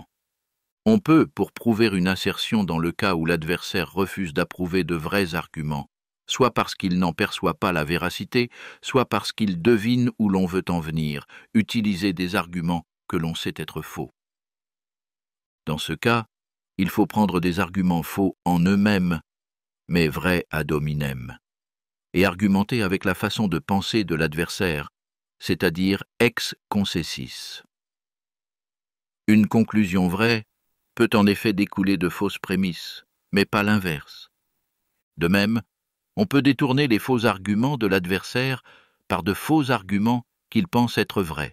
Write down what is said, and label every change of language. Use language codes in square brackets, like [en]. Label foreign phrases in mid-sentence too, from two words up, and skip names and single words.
[fr] On peut, pour prouver une assertion dans le cas où l'adversaire refuse d'approuver de vrais arguments, soit parce qu'il n'en perçoit pas la véracité, soit parce qu'il devine où l'on veut en venir, utiliser des arguments que l'on sait être faux. Dans ce cas, il faut prendre des arguments faux en eux-mêmes, mais vrais [la] ad hominem, [fr] et argumenter avec la façon de penser de l'adversaire, c'est-à-dire [la] ex concessis. [fr] Une conclusion vraie peut en effet découler de fausses prémices, mais pas l'inverse. De même, on peut détourner les faux arguments de l'adversaire par de faux arguments qu'il pense être vrais.